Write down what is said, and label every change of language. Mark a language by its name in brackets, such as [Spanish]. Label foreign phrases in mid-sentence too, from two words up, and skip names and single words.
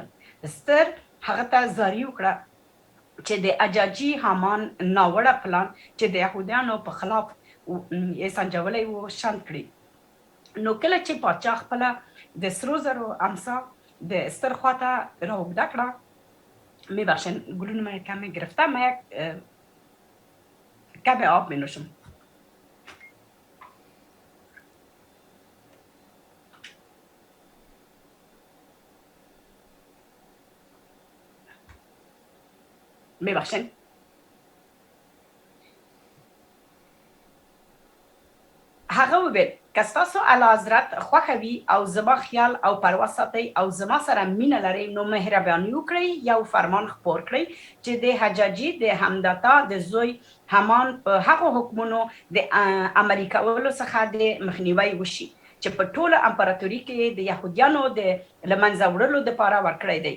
[Pashto] استر هغه ته زاري وکړه چې د اجاجي هامان ناوړه پلان چې د یهودیانو په خلاف یې سنجولی و شنډ کړي. نو کله چې پاچا خپله د سرو زرو امسا د استر خواته راوږده کړه. [Persian] میبخشین گلون من کمی گرفتم. من یک کمی آب می نوشم. میبخشین. [Pashto] هغه وویل که ستاسو اعلیحضرت خوښه وي او زما خیال او پروا ساتئ او زما سره مینه لرئ نو مهرباني وکړئ یو فرمان خپور کړئ چې د حجاجي د حمدتا د زوی هامان په هغو حکمونو د عملي کولو څخه د مخنیوي وشي چې په ټوله امپراتوري کې د یهودیانو د له منځه وړلو دپاره ورکړی دی.